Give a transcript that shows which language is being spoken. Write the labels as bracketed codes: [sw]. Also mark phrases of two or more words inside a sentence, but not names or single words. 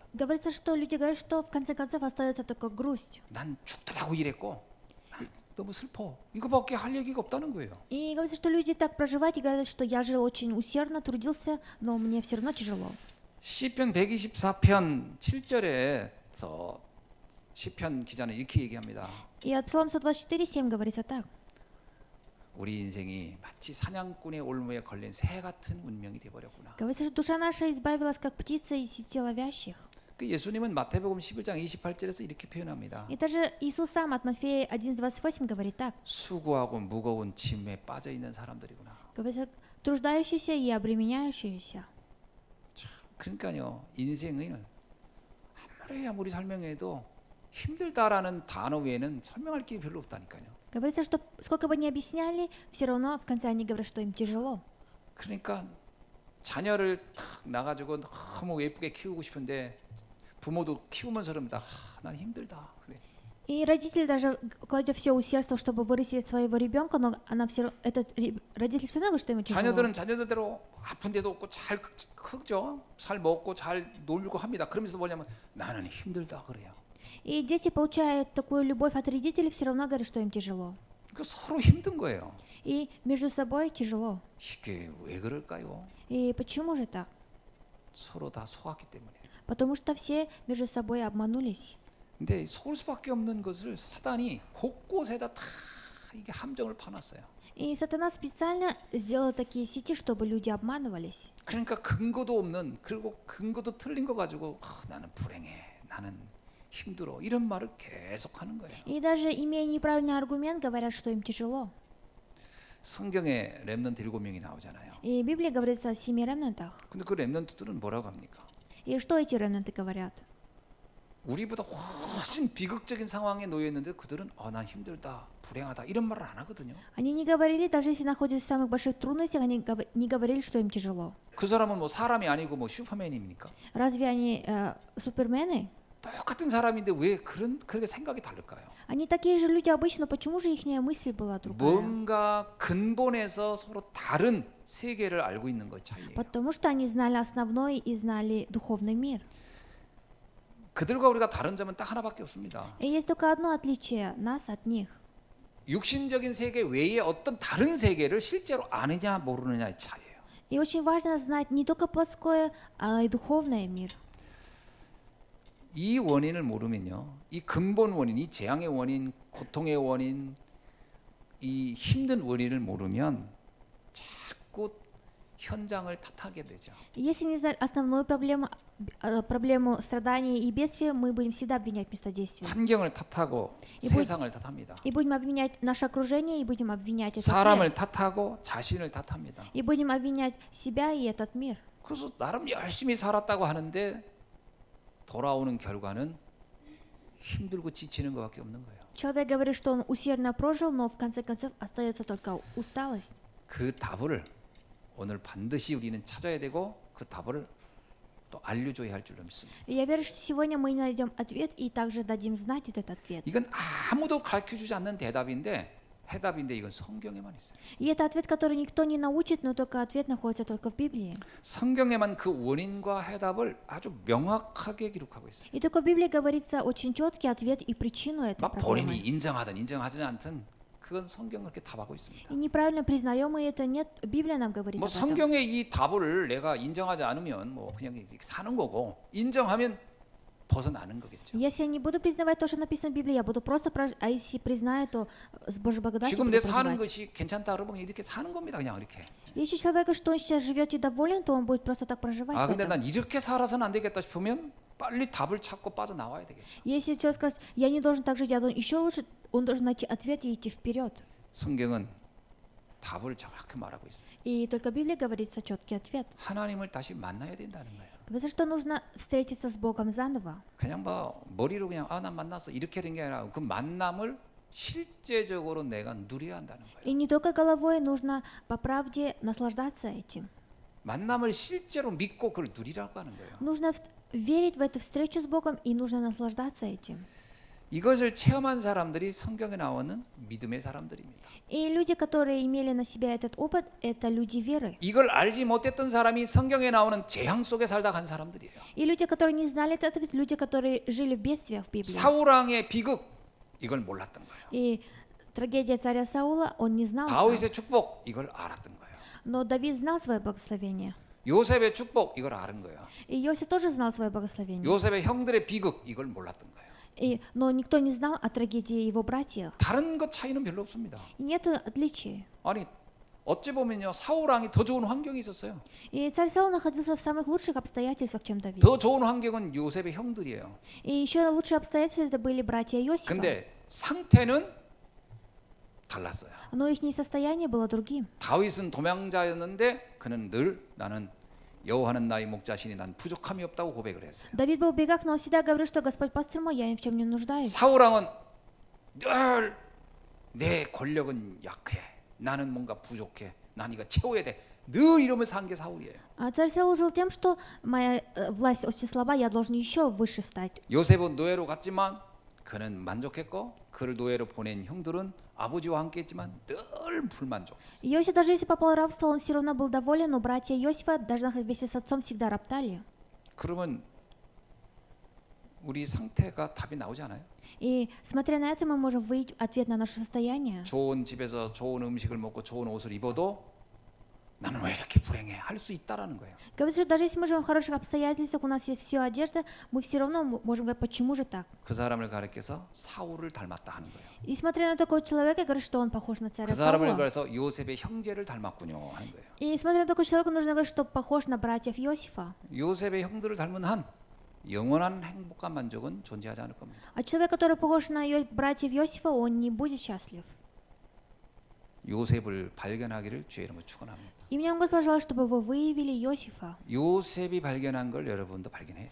[ru] Говорится, что люди говорят, что в конце концов остается только грусть. [ko] 난 죽더라고 이랬고 난 너무 슬퍼. 이거밖에 할 얘기가 없다는 거예요. [ru] И говорится, что люди так проживают и говорят, что я жил очень усердно, трудился, но мне все равно тяжело. [ko] 시편 124편 7절에서 시편 기자는 이렇게 얘기합니다. [ru] И от Псалом 124:7 говорится так. [ko] 우리 인생이 마치 사냥꾼의 올무에 걸린 새 같은 운명이 돼 버렸구나. [ru] Говорится, что душа наша избавилась, как птица из сети ловящих. [ko] 그 예수님은 마태복음 11장 28절에서 이렇게 표현합니다. [ru] И даже Иисус сам от Матфея 11:28 говорит так. [ko] 수고하고 무거운 짐에 빠져 있는 사람들이구나. [ru] Говорится, труждающиеся и обременяющиеся. [ko] 그러니까요, 인생을 아무리 설명해도 힘들다라는 단어 외에는 설명할 게 별로 없다니까요. [ru] Говорится, что сколько бы ни объясняли, все равно в конце они говорят, что им тяжело. [ko] 그러니까 자녀를 탁 나가지고 너무 예쁘게 키우고 싶은데 부모도 키우면서 그럽니다. 난 힘들다. 그래. [ru] И родитель даже кладет все усердство, чтобы вырастить своего ребенка, но этот родитель все равно говорит, что ему тяжело. [ko] 자녀들은 자녀들대로 아픈 데도 없고 잘 크죠. 잘 먹고 잘 놀고 합니다. 그러면서 뭐냐면 나는 힘들다 그래요. [ru] И дети получают такую любовь от родителей, все равно говорят, что им тяжело. [ko] 그 서로 힘든 거예요. [ru] И между собой тяжело. [ko] 이게 왜 그럴까요? [ru] И почему же так? [ko] 서로 다 속았기 때문에. [ru] Потому что все между собой обманулись. [ko] 근데 속을 수밖에 없는 것을 사단이 곳곳에다 다 이게 함정을 파놨어요. [ru] И сатана специально сделал такие сети, чтобы люди обманывались. [ko] 그러니까 근거도 없는 그리고 근거도 틀린 거 가지고 나는 불행해, 나는 힘들어 이런 말을 계속 하는 거예요. [ru] И даже имея неправильный аргумент, говорят, что им тяжело. [ko] 성경에 렘넌트 7명이 나오잖아요. [ru] И в Библии говорится о 7 ремнантах. [ko] 근데 그 렘넌트들은 뭐라고 합니까? [ru] И что эти ремнанты говорят? [ko] 우리보다 훨씬 비극적인 상황에 놓여 있는데 그들은 난 힘들다, 불행하다 이런 말을 안 하거든요. [ru] Они не говорили, даже если находятся в самых больших трудностях, они не говорили, что им тяжело. [ko] 그 사람은 뭐 사람이 아니고 뭐 슈퍼맨입니까? [ru] Разве они супермены? [ko] 똑같은 사람인데 왜 그렇게 생각이 다를까요? [ru] Они такие же люди обычно, но почему же их мысль была другая? [ko] 뭔가 근본에서 서로 다른 세계를 알고 있는 것 차이예요. [ru] Потому что они знали основной и знали духовный мир. [ko] 그들과 우리가 다른 점은 딱 하나밖에 없습니다. [ru] И есть только одно отличие нас от них. [ko] 육신적인 세계 외에 어떤 다른 세계를 실제로 아느냐 모르느냐의 차이예요. [ru] И очень важно знать не только плотское, а и духовный мир. [ko] 이 원인을 모르면요, 이 근본 원인, 이 재앙의 원인, 고통의 원인, 이 힘든 원인을 모르면 자꾸 현장을 탓하게 되죠. [ru] И если не знать основную проблему страданий и бедствия, мы будем всегда обвинять вместо действия. [ko] 환경을 탓하고 이 세상을 탓합니다. [ru] И будем обвинять наше окружение, и будем обвинять этот мир. [ko] 사람을 탓하고 자신을 탓합니다. [ru] И будем обвинять себя и этот мир. [ko] 그래서 나름 열심히 살았다고 하는데 돌아오는 결과는 힘들고 지치는 것밖에 없는 거예요. [ru] Человек говорит, что он усердно прожил, но в конце концов остается только усталость. [ko] 그 답을 오늘 반드시 우리는 찾아야 되고 그 답을 또 알려줘야 할 줄로 믿습니다. [ru] И я верю, что сегодня мы найдем ответ и также дадим знать этот ответ. [ko] 이건 아무도 가르쳐주지 않는 해답인데 이건 성경에만 있어요. [ru] И это ответ, который никто не научит, но только ответ находится только в Библии. [ko] 성경에만 그 원인과 해답을 아주 명확하게 기록하고 있어요. [ru] И только в Библии говорится очень четкий ответ и причину этой [ko] 막 본인이 [ru] проблемы. [ko] 인정하든 인정하지 않든 그건 성경은 그렇게 답하고 있습니다. [ru] И неправильно признаем мы это, нет, Библия нам говорит 뭐 об этом. [ko] 성경의 이 답을 내가 인정하지 않으면 뭐 그냥 이렇게 사는 거고 인정하면 벗어나는 거겠죠. [ru] Если я не буду признавать то, что написано в Библии, я буду просто а если признаю, то с Божьей благодатью [ko] 지금 [ru] буду [ko] 내 사는 [ru] проживать. [ko] 것이 괜찮다 그러면 이렇게 사는 겁니다. 그냥 이렇게. [ru] Если человек, что он сейчас живет и доволен, то он будет просто так проживать. 아 в [ko] 근데 [ru] этом. [ko] 난 이렇게 살아서는 안 되겠다 싶으면 빨리 답을 찾고 빠져나와야 되겠죠. [ru] Если человек скажет, я не должен так жить, я должен еще лучше, он должен найти ответ и идти вперед. [ko] 성경은 답을 정확히 말하고 있어요. [ru] И только в Библии говорится четкий ответ. [ko] 하나님을 다시 만나야 된다는 거예요. [ru] Говорится, что нужно встретиться с Богом заново. [ko] 그냥 뭐 머리로 그냥 난 만났어 이렇게 된 게 아니라 그 만남을 실제적으로 내가 누려야 한다는 거예요. [ru] И не только головой, нужно по правде наслаждаться этим. [ko] 만남을 실제로 믿고 그걸 누리라고 하는 거예요. [ru] Нужно верить в эту встречу с Богом и нужно наслаждаться этим. [ko] 이것을 체험한 사람들이 성경에 나오는 믿음의 사람들입니다. [ru] И люди, которые имели на себя этот опыт, это люди веры. [ko] 이걸 알지 못했던 사람이 성경에 나오는 재앙 속에 살다 간 사람들이에요. [ru] И люди, которые не знали этот ответ, люди, которые жили в бедствиях в Библии. [ko] 사울 왕의 비극 이걸 몰랐던 거예요. [ru] И трагедия царя Саула, он не знал. [ko] 다윗의 축복 이걸 알았던 거예요. [ru] Но Давид знал свое благословение. [ko] 요셉의 축복 이걸 아는 거예요. [ru] И Иосиф тоже знал свое благословение. [ko] 요셉의 형들의 비극 이걸 몰랐던 거예요. [ru] Но никто не знал о трагедии его братьев. [ko] 다른 것 차이는 별로 없습니다. [ru] И нет отличий. [ko] 아니 어찌 보면요 사울 왕이 더 좋은 환경이 있었어요. [ru] И царь Саул находился в самых лучших обстоятельствах, чем Давид. [ko] 더 좋은 환경은 요셉의 형들이에요. [ru] И еще лучшие обстоятельства это были братья Иосифа. [ko] 근데 상태는 달랐어요. [ru] Но их состояние было другим. [ko] 다윗은 도망자였는데 그는 늘 나는 여호와는 나의 목자시니 난 부족함이 없다고 고백을 했어요. [ru] Давид был в бегах, но он всегда говорил, что Господь пастырь мой, я ни в чем не нуждаюсь. [ko] 사울 왕은 늘 내 권력은 약해. 나는 뭔가 부족해. 난 이거 채워야 돼. 늘 이러면서 산 게 사울이에요. [ru] А царь Саул жил тем, что моя власть очень слаба, я должен еще выше стать. [ko] 요셉은 노예로 갔지만 그는 만족했고 그를 노예로 보낸 형들은 아버지와 함께 했지만 늘 불만족. [ru] Иосиф, даже если попал в рабство, он все равно был доволен, но братья Иосифа, даже находясь вместе с отцом, всегда роптали. [ko] 그러면 우리 상태가 답이 나오지 않아요? [ru] И смотря на это, мы можем выявить ответ на наше состояние. [ko] 좋은 집에서 좋은 음식을 먹고 좋은 옷을 입어도 나는 왜 이렇게 불행해? 할 수 있다라는 거예요. [ru] Говорится, что даже если мы живем в хороших обстоятельствах, у нас есть все одежда, мы все равно можем говорить, почему же так. [ko] 그 사람을 가리켜서 사울을 닮았다 하는 거예요. [ru] И смотря на такого человека, говорит, что он похож на царя [ko] 그 사람을 [ru] Саула. [ko] 그래서 요셉의 형제를 닮았군요 하는 거예요. [ru] И смотря на такого человека, нужно говорить, что похож на братьев Иосифа. [ko] 요셉의 형들을 닮은 한 영원한 행복과 만족은 존재하지 않을 겁니다. [ru] А человек, который похож на братьев Иосифа, он не будет счастлив. [ko] 요셉을 발견하기를 주의 이름으로 축원합니다. [ru] И мне Господь желает, чтобы вы выявили Иосифа. [ko] 요셉이 발견한 걸 여러분도 발견해야 돼요.